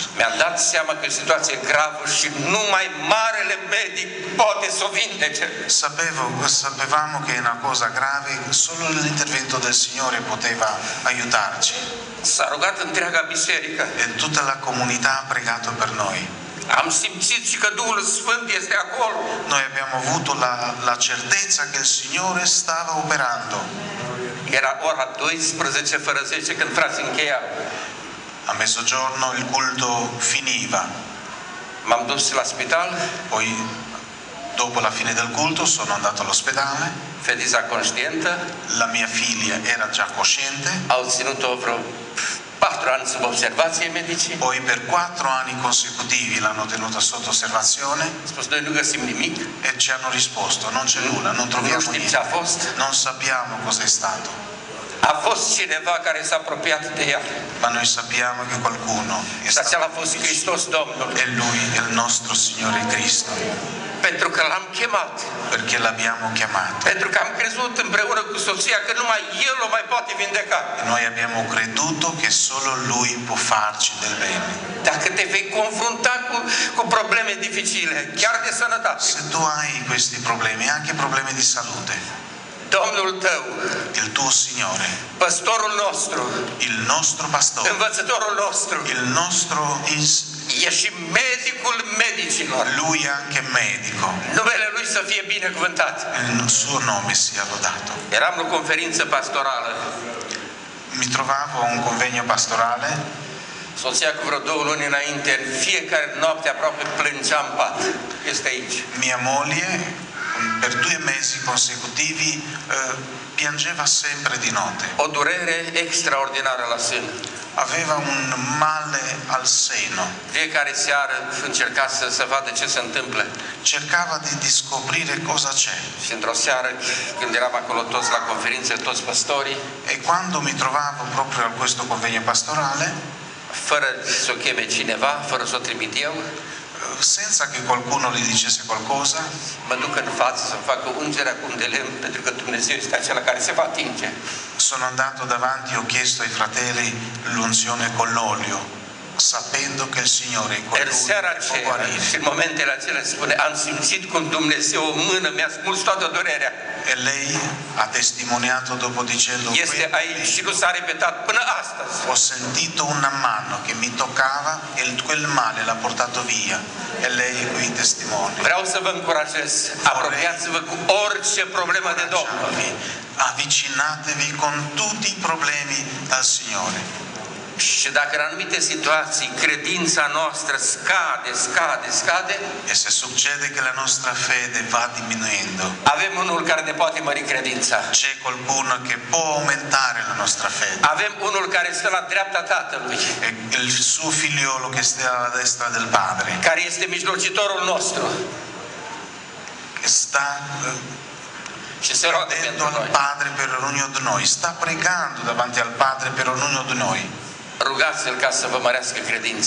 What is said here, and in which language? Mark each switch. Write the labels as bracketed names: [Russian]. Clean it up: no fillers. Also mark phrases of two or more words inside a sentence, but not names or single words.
[Romanian] Mi-am dat seama că e o situație gravă și numai marele medic poate să o vindece. [Italian] Sapevamo che è una cosa grave, solo l'intervento del Signore poteva aiutarci. [Romanian] S-a rugat întreaga biserică. [Italian] E tutta la comunità ha pregato per noi. [Romanian] Am simțit și că Duhul Sfânt este acolo. [Italian] Noi abbiamo avuto la certezza che il Signore stava operando. [Romanian] Era ora 12 fără 10 când frații încheiau. [Italian] A mezzogiorno il culto finiva. [Romanian] M-am dus la spital, [Italian] Poi, dopo la fine del culto, sono andato all'ospedale. [Romanian] fetița conștientă, [Italian] La mia figlia era già cosciente. [Romanian] au ținut-o vreo 4 ani sub observație medicii. [Italian] Poi per 4 anni consecutivi l'hanno tenuta sotto osservazione [Romanian] Au spus, noi nu găsim nimic, [Italian] e ci hanno risposto non c'è nulla, non [Romanian] nu [Italian] troviamo [Romanian] știm ce a [Italian] niente, [Romanian] fost. [Italian] non sappiamo cos'è stato, [Romanian] A fost cineva care s-a apropiat de ea. [Italian] ma noi sappiamo che qualcuno è [Romanian] Și acela a [Italian] stato [Romanian] fost Hristos Domnul. [Italian] e Lui è il nostro Signore Cristo, [Romanian] Pentru că l-am chemat. [Italian] perché l'abbiamo chiamato. [Romanian] Pentru că am crezut împreună cu soția că numai El o mai poate vindeca. [Italian] Noi abbiamo creduto che solo Lui può farci del bene. [Romanian] Dacă te vei confrunta cu probleme dificile, chiar de sănătate, [Italian] Se tu hai questi problemi, anche problemi di salute, [Romanian] Domnul tău, [Italian] il tuo Signore, [Romanian] păstorul nostru, [Italian] il nostro pastore, [Romanian] învățătorul nostru, [Italian] il nostro [Romanian] e și medicul medicilor. [Italian] Lui è anche medico. [Romanian] Numele Lui să fie binecuvântat. [Italian] Il suo nome sia lodato. [Romanian] Eram la o conferință pastorală [Italian] Mi trovavo a un convegno pastorale [Romanian] Soția cu vreo 2 luni înainte, în fiecare noapte aproape plângea în pat. Este aici. [Italian] Mia moglie per 2 mesi consecutivi piangeva sempre di notte. [Romanian] O durere extraordinară la sân. [Italian] Aveva un male al seno. [Romanian] Fiecare seară încerca să vadă ce se întâmplă. [Italian] Cercava di scoprire cosa c'è. [Romanian] Și într-o seară, când eram acolo toți la conferință, toți păstorii, [Italian] E quando mi trovavo proprio a questo convegno pastorale, [Romanian] fără să o cheme cineva, fără să o trimit eu, [Italian] senza che qualcuno gli dicesse qualcosa, [Romanian] mă duc în față să facă ungerea cu un de lemn, pentru că Dumnezeu este acela care se va atinge. [Italian] sono andato davanti e ho chiesto ai fratelli l'unzione con l'olio, sapendo che il Signore è [Romanian] În [Italian] colui [Romanian] seara [Italian] che può [Romanian] aceea [Italian] guarire. [Romanian] și în momentele acelea spune, am simțit cum Dumnezeu o mână mi-a smuls toată durerea. [Italian] E lei ha testimoniato dopo dicendo: [Romanian] Este aici și nu s-a repetat până astăzi. [Italian] ho sentito una mano che mi toccava e quel male l'ha portato via. E lei è qui testimone. [Romanian] Vreau să vă încurajez, apropiați-vă cu orice problemă de Domnul. [Italian] Avvicinatevi con tutti i problemi al Signore. [Romanian] Și dacă în anumite situații credința noastră scade, [Italian] E se succede che la nostra fede va diminuendo, [Romanian] avem unul care ne poate mări credința. [Italian] c'è qualcuno che può aumentare la nostra fede. [Romanian] Avem unul care stă la dreapta Tatălui, [Italian] E il suo figliolo che sta alla destra del Padre, [Romanian] care este mijlocitorul nostru [Italian] che sta [Romanian] și se roagă [Italian] chiedendo [Romanian] pentru [Italian] al [Romanian] noi. [Italian] Padre per ognuno di noi, sta pregando davanti al Padre per ognuno di noi. [Romanian] Rugați-L ca să vă mărească credința.